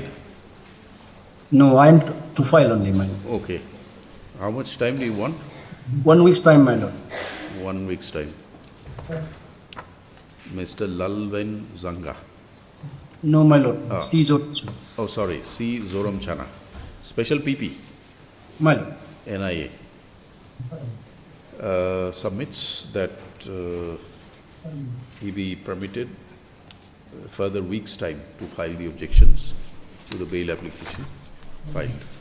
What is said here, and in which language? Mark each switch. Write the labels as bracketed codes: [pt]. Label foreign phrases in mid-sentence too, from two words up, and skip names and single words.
[en] No, I am to file only, man. Okay. How much time do you want? 1 week's time, my lord. 1 week's time. Mr. Lalven Zanga. No, my lord. Ah. C. Oh, sorry. C. Zoram Chana. Special PP. My lord. NIA. Submits that he be permitted further week's time to file the objections to the bail application filed.